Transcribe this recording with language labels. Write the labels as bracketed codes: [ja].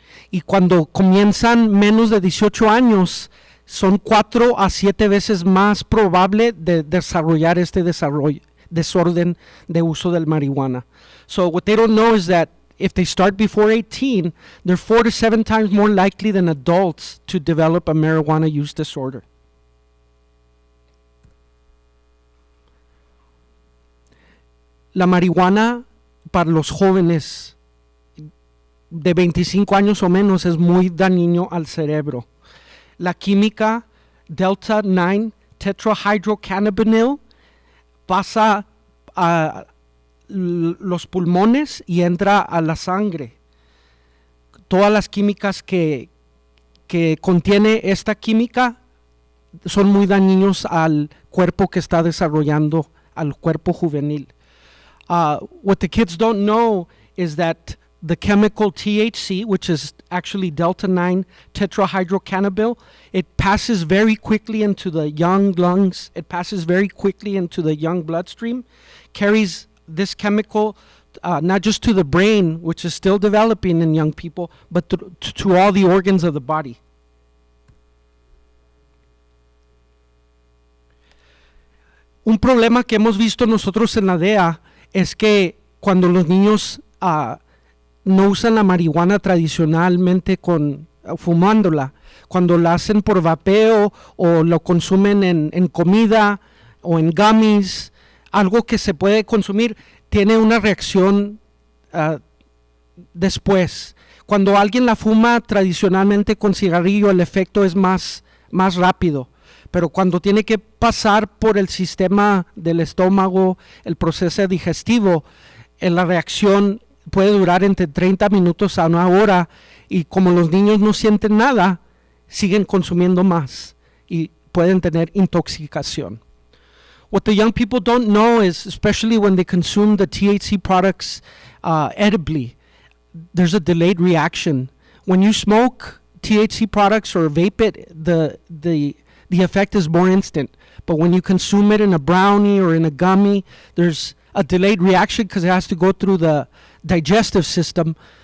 [es] Y cuando comienzan menos de 18 años, son 4 a 7 veces más probable de desarrollar este desorden de uso del marihuana. [en] So what they don't know is that if they start before 18, they're 4 to 7 times more likely than adults to develop a marijuana use disorder. [es] La marihuana para los jóvenes de 25 años o menos es muy dañino al cerebro. La química delta 9 tetrahydrocannabinol pasa a los pulmones y entra a la sangre. Todas las químicas que contiene esta química son muy dañinos al cuerpo que está desarrollando, al cuerpo juvenil. [en] What the kids don't know is that the chemical THC, which is actually delta 9 tetrahydrocannabinol, it passes very quickly into the young lungs, it passes very quickly into the young bloodstream, carries this chemical not just to the brain, which is still developing in young people, but to all the organs of the body. [es] Un problema que hemos visto nosotros en la DEA es que cuando los niños no usan la marihuana tradicionalmente fumándola, cuando la hacen por vapeo o lo consumen en comida o en gummies, algo que se puede consumir, tiene una reacción después. Cuando alguien la fuma tradicionalmente con cigarrillo, el efecto es más rápido. Pero cuando tiene que pasar por el sistema del estómago, el proceso digestivo, la reacción puede durar entre 30 minutos a 1 hora, y como los niños no sienten nada, siguen consumiendo más y pueden tener intoxicación. [en] What the young people don't know is, especially when they consume the THC products edibly, there's a delayed reaction. When you smoke THC products or vape it, the effect is more instant. But when you consume it in a brownie or in a gummy, there's a delayed reaction because it has to go through the digestive system.